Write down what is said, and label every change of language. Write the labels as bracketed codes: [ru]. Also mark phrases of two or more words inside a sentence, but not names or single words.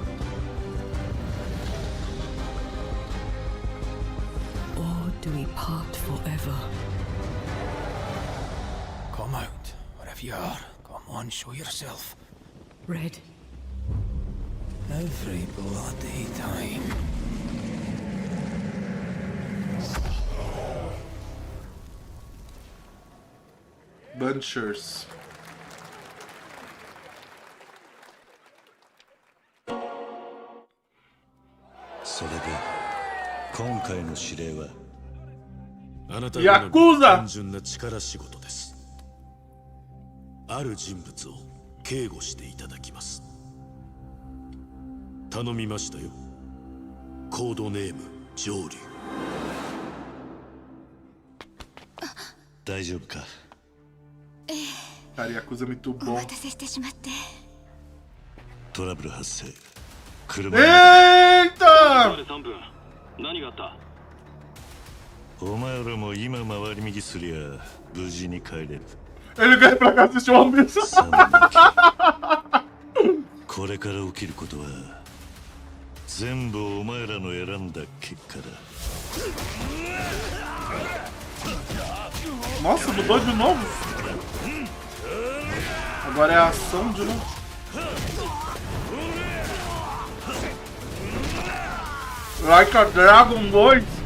[en] Or do we part forever? Come out, wherever you are. Come on, show yourself. Red. Every bloody time. Banishers. Yakuza! [ja] ある人物を警護していただきます。頼みましたよ。コードネーム上流。大丈夫か。 [pt] Cara, Yakuza é muito bom. [ja] トラブル発生。 [pt] Eita! [ja] 何があった？お前らも今回り右すりゃ無事に帰れる。 [pt] Ele veio pra casa assistir uma missa. [ja] これから起きることは全部お前らの選んだ結果だ。 [pt] Nossa, mudou de novo. Agora é a ação de novo. Like a Dragon 2.